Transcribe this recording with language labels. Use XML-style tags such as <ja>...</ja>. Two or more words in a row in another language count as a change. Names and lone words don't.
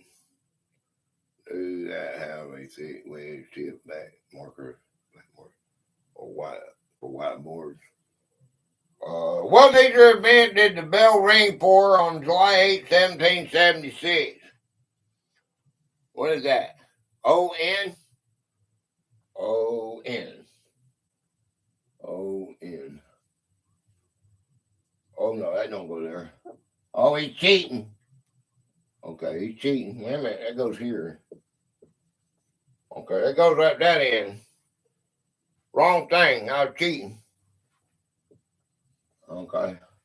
<en>Do that have a thick wedge tip back marker, or white for whiteboards? What major event did the bell ring for on July 8, 1776? What is that? O-N? O-N. O-N. Oh, no, that don't go there. Oh, he's cheating. Okay, he's cheating. Wait a minute, that goes here. Okay, that goes right that end. Wrong thing. I was cheating. Okay.</en>